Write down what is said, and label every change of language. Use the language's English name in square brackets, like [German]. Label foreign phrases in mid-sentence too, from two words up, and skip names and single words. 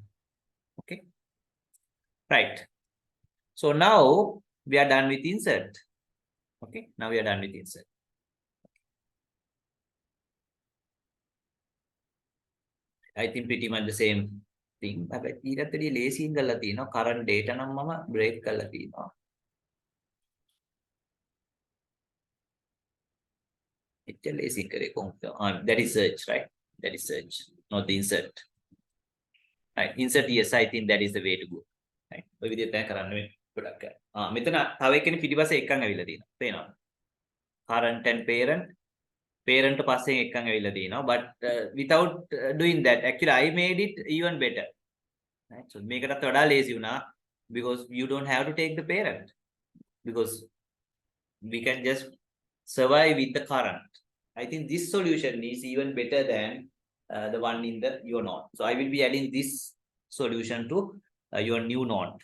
[English] Okay. Right. So now we are done with insert. Okay. Now we are done with insert. I think pretty much the same thing. [Sinhala] හැබැයි ඊටත් වැඩිය ලේසියෙන් කරලා තියෙනවා. [English] current data [Sinhala] නම් මම break කරලා තියෙනවා. එච්චර ලේසියෙන් කරේ කොහොමද? [English] That is search, right? That is search, not the insert. Right. Insert, yes, I think that is the way to go. Right. [Sinhala] ඔය විදිහට තමයි කරන්න වෙන්නේ ගොඩක් අය. මෙතන තව එකනේ පිටිපස්සේ එකක් ඇවිල්ලා තියෙනවා. පේනවද? [English] current and parent. Parent passing [Sinhala] එකක් ඇවිල්ලා තියෙනවා. [English] But without doing that, actually I made it even better. Right. So [Sinhala] මේකටත් වඩා [English] lazy වුණා because you don't have to take the parent, because we can just survive with the current. I think this solution is even better than the one in the your node. So I will be adding this solution to your new node.